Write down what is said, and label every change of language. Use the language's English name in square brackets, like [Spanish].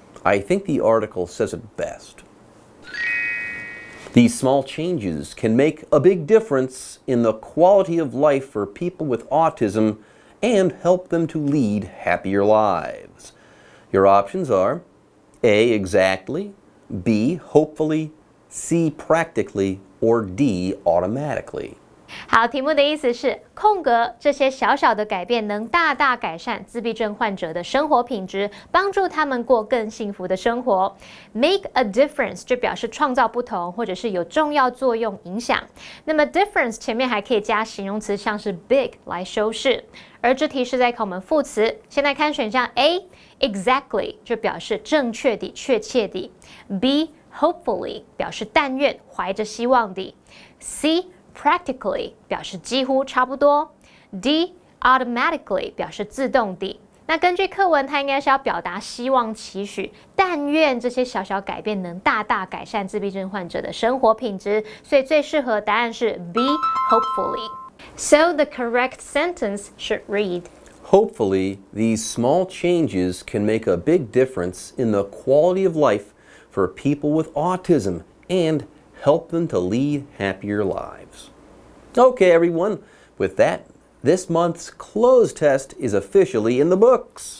[English] I think the article says it best. These small changes can make a big difference in the quality of life for people with autism and help them to lead happier lives. Your options are A, exactly, B, hopefully, C, practically, or D, automatically. [Chinese] 好，题目的意思是空格这些小小的改变能大大改善自闭症患者的生活品质，帮助他们过更幸福的生活。 [English] Make a difference [Chinese] 就表示创造不同，或者是有重要作用影响。那么 difference 前面还可以加形容词，像是 big 来修饰。而这题是在考我们副词，先来看选项 A exactly 就表示正确地、确切地。 B hopefully 表示但愿、怀着希望地。 C practically 表示几乎差不多。 D automatically 表示自动地。那根据课文，它应该是要表达希望、期许、但愿这些小小改变能大大改善自闭症患者的生活品质，所以最适合答案是 B hopefully. [English] So the correct sentence should read, Hopefully, these small changes can make a big difference in the quality of life for people with autism and help them to lead happier lives. Okay, everyone, with that, this month's closed test is officially in the books.